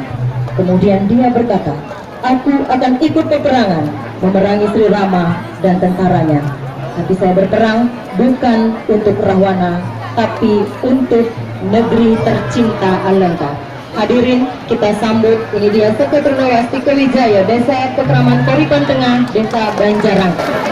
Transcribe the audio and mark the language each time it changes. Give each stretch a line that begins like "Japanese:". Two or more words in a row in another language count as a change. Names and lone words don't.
Indonesian: Kemudian dia berkata, "Aku akan ikut peperangan, memerangi Sri Rama dan tentaranya. Tapi saya berperang bukan untuk Rahwana, tapi untuk negeri tercinta Alengka." Hadirin, kita sambut, ini dia Seketruna Swastika Wijaya, Desa Pekraman Koripan Tengah, Desa Banjarangkan.